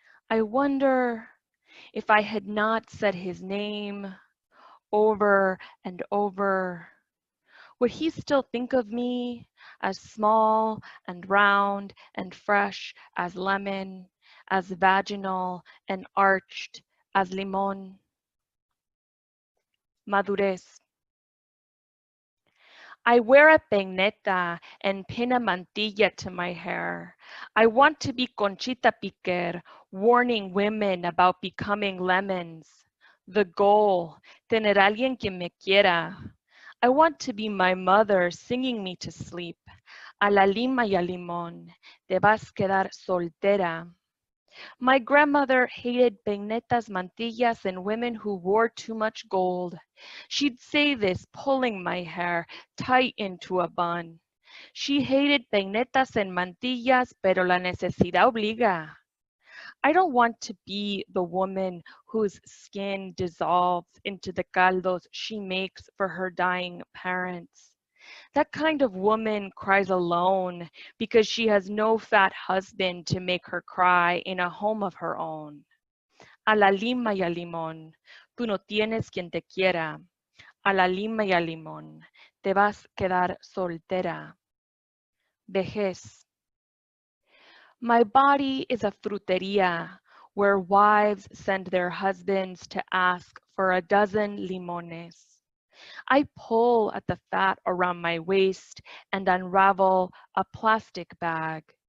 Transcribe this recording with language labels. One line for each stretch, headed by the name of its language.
English: I wonder if I had not said his name over and over, would he still think of me as small and round and fresh as lemon, as vaginal and arched as limón?
Spanish: Madurez.
English: I wear a peineta and pin a mantilla to my hair. I want to be Conchita Piquer, warning women about becoming lemons. The goal,
Spanish: tener alguien que me quiera.
English: I want to be my mother singing me to sleep.
Spanish: A la lima y a limón, te vas quedar soltera.
English: My grandmother hated peinetas, mantillas, and women who wore too much gold. She'd say this, pulling my hair tight into a bun. She hated peinetas and mantillas,
Spanish: pero la necesidad obliga.
English: I don't want to be the woman whose skin dissolves into the caldos she makes for her dying parents. That kind of woman cries alone because she has no fat husband to make her cry in a home of her own.
Spanish: A la lima y al limón, tú no tienes quien te quiera. A la lima y al limón, te vas quedar soltera. Vejez.
English: My body is a fruteria where wives send their husbands to ask for a dozen limones. I pull at the fat around my waist and unravel a plastic bag.